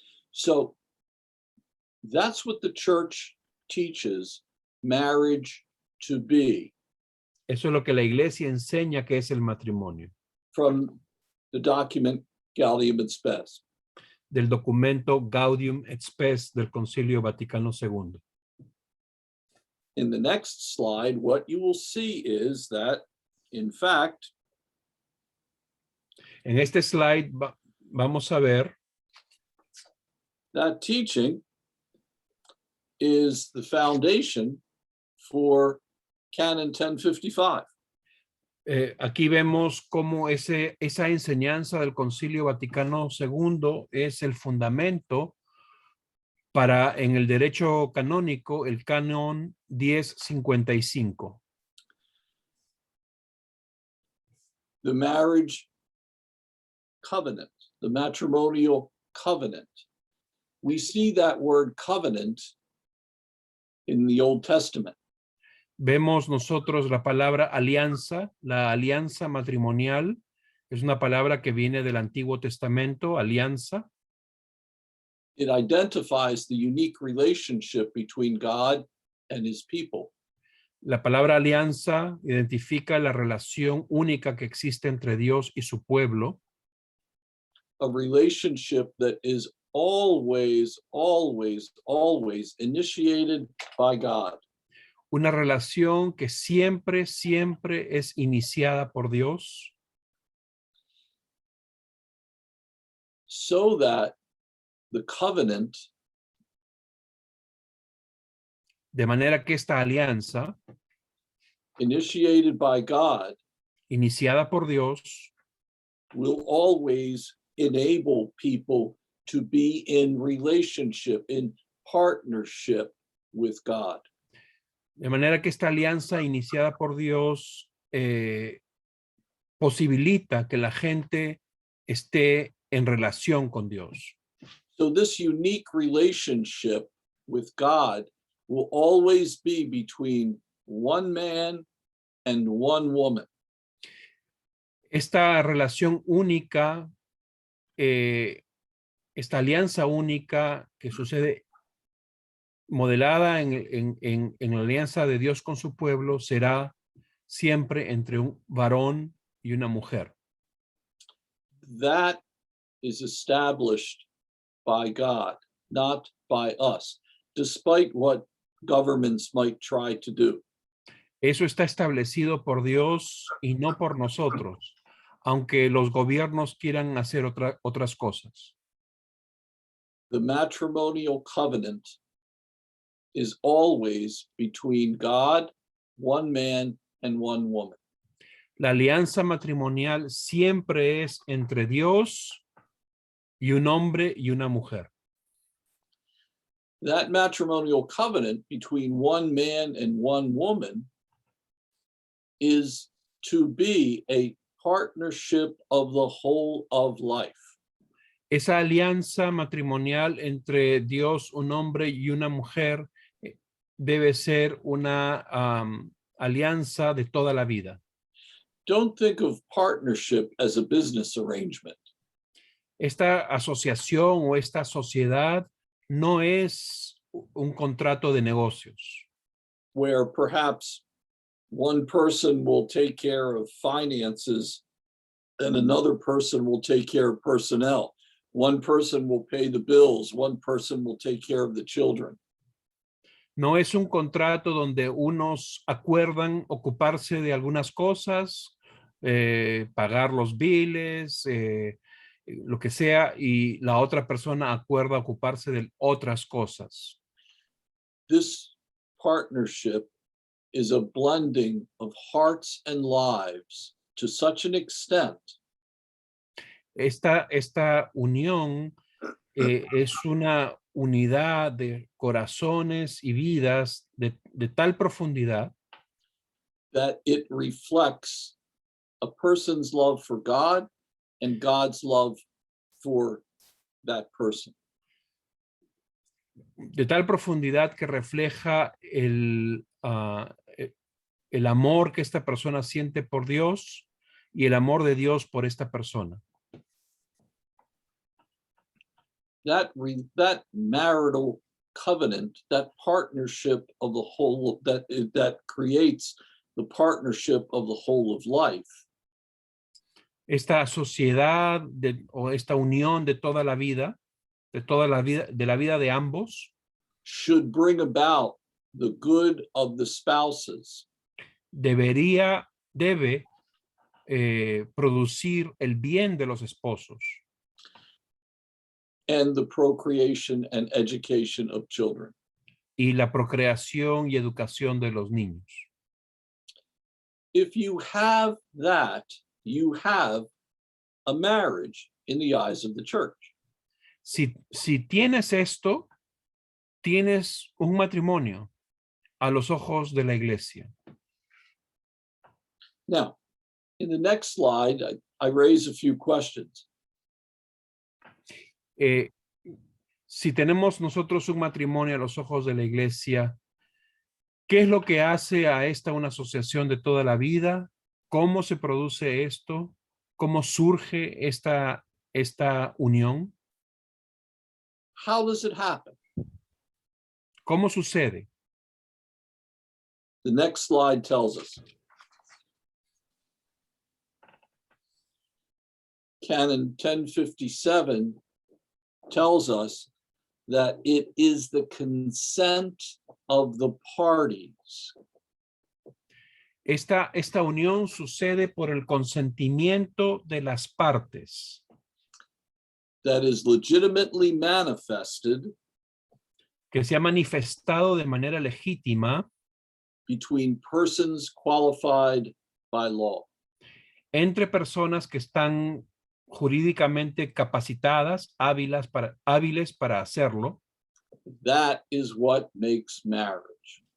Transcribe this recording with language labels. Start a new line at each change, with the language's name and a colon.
English: So that's what the church teaches marriage to be.
Spanish: Eso es lo que la iglesia enseña que es el matrimonio.
English: From the document Gaudium et Spes.
Spanish: Del documento Gaudium et Spes del Concilio Vaticano II.
English: In the next slide, what you will see is that, in fact,
Spanish: en este slide vamos a ver
English: that teaching is the foundation for Canon 1055.
Spanish: Aquí vemos cómo esa enseñanza del Concilio Vaticano II es el fundamento para en el derecho canónico el canon 1055.
English: The marriage covenant, the matrimonial covenant. We see that word covenant in the Old Testament.
Spanish: Vemos nosotros la palabra alianza, la alianza matrimonial, es una palabra que viene del Antiguo Testamento, alianza.
English: It identifies the unique relationship between God and his people.
Spanish: La palabra alianza identifica la relación única que existe entre Dios y su pueblo.
English: A relationship that is always, always, always initiated by God.
Spanish: Una relación que siempre es iniciada por Dios.
English: So that the covenant,
Spanish: de manera que esta alianza,
English: initiated by God,
Spanish: iniciada por Dios,
English: will always enable people to be in relationship, in partnership with God.
Spanish: De manera que esta alianza iniciada por Dios posibilita que la gente esté en relación con Dios.
English: So this unique relationship with God will always be between one man and one woman.
Spanish: Esta relación única, esta alianza única que sucede modelada en la alianza de Dios con su pueblo será siempre entre un varón y una mujer.
English: That is established by God, not by us, despite what governments might try to do.
Spanish: Eso está establecido por Dios y no por nosotros, aunque los gobiernos quieran hacer otras cosas.
English: The matrimonial covenant is always between God, one man, and one woman.
Spanish: La alianza matrimonial siempre es entre Dios y un hombre y una mujer.
English: That matrimonial covenant between one man and one woman is to be a partnership of the whole of life.
Spanish: esa alianza matrimonial entre Dios, un hombre y una mujer, debe ser una alianza de toda la vida.
English: Don't think of partnership as a business arrangement.
Spanish: Esta asociación o esta sociedad no es un contrato de negocios,
English: where perhaps one person will take care of finances and another person will take care of personnel. One person will pay the bills, one person will take care of the children.
Spanish: no es un contrato donde unos acuerdan ocuparse de algunas cosas, pagar los biles, lo que sea, y la otra persona acuerda ocuparse de otras cosas.
English: This partnership is a blending of hearts and lives to such an extent
Spanish: Esta unión es una unidad de corazones y vidas de tal profundidad
English: that it reflects a person's love for God and God's love for that person.
Spanish: De tal profundidad que refleja el amor que esta persona siente por Dios y el amor de Dios por esta persona.
English: That marital covenant, that partnership of the whole, that creates the partnership of the whole of life.
Spanish: Esta sociedad o esta unión de toda la vida, de la vida de ambos,
English: should bring about the good of the spouses.
Spanish: debe producir el bien de los esposos
English: And the procreation and education of children.
Spanish: y la procreación y educación de los niños.
English: If you have that, you have a marriage in the eyes of the church.
Spanish: Si tienes esto, tienes un matrimonio a los ojos de la iglesia.
English: Now, in the next slide, I raise a few questions.
Spanish: Si tenemos nosotros un matrimonio a los ojos de la iglesia, ¿qué es lo que hace a esta una asociación de toda la vida? ¿Cómo se produce esto? ¿Cómo surge esta unión?
English: How does it happen?
Spanish: ¿Cómo sucede?
English: The next slide tells us. Canon 1057 tells us that it is the consent of the parties.
Spanish: Esta unión sucede por el consentimiento de las partes,
English: That is legitimately manifested
Spanish: que se ha manifestado de manera legítima
English: between persons qualified by law.
Spanish: entre personas que están jurídicamente capacitadas, hábiles para hacerlo.
English: That is what makes marriage.